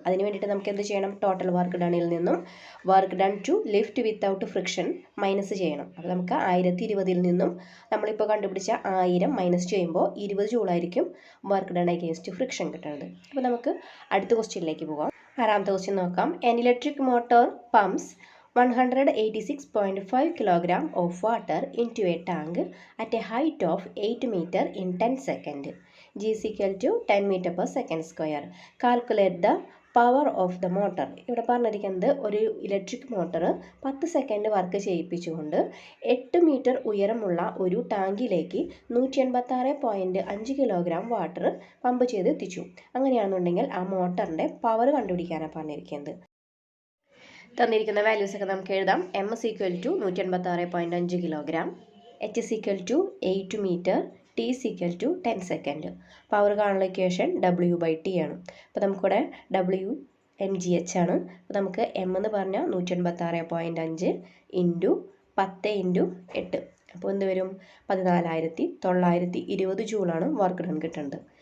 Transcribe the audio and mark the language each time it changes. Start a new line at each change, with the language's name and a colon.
Malayalam: അതിന് വേണ്ടിയിട്ട് നമുക്ക് എന്ത് ചെയ്യണം? ടോട്ടൽ വർക്ക് ഡണിൽ നിന്നും
English: work done to lift without friction
Malayalam: minus ചെയ്യണം. അപ്പോൾ നമുക്ക് 1020 നിന്നും നമ്മളിപ്പോൾ കണ്ടുപിടിച്ച 1000 മൈനസ് ചെയ്യുമ്പോൾ 20 ജൂളായിരിക്കും വർക്ക് ഡൺ എഗെയിൻസ്റ്റ് ഫ്രിക്ഷൻ കിട്ടുന്നത്. അപ്പോൾ നമുക്ക് അടുത്ത ക്വസ്റ്റ്യനിലേക്ക് പോകാം. 6ാമത്തെ ക്വസ്റ്റ്യൻ നോക്കാം.
English: An electric motor pumps 186.5 kg of water into a tank at a height of 8 meter in 10 seconds. G is equal to 10 meter per second square. Calculate the power of the motor.
Malayalam: ഇവിടെ പറഞ്ഞിരിക്കുന്നത് ഒരു electric motor 10 second work ചെയ്യിപ്പിച്ചുകൊണ്ട് 8 metre ഉയരമുള്ള ഒരു ടാങ്കിലേക്ക് 186.5 kilogram water pump ചെയ്ത് എത്തിച്ചു. അങ്ങനെയാണെന്നുണ്ടെങ്കിൽ ആ മോട്ടറിൻ്റെ power കണ്ടുപിടിക്കാനാണ് പറഞ്ഞിരിക്കുന്നത്. തന്നിരിക്കുന്ന വാല്യൂസ് ഒക്കെ നമുക്ക് എഴുതാം.
English: M is equal to 186.5 kilogram, H is equal to 8 metre, T is equal to 10 second.
Malayalam: Power കാണുന്ന ഇക്വേഷൻ W/T ആണ്. അപ്പോൾ നമുക്കിവിടെ WmGH ആണ്. അപ്പോൾ നമുക്ക് M എന്ന് പറഞ്ഞാൽ 186.5 × 10 × 8. അപ്പോൾ എന്ത് വരും? 14920 ജൂളാണ് വർക്ക് ഡൺ കിട്ടുന്നത്.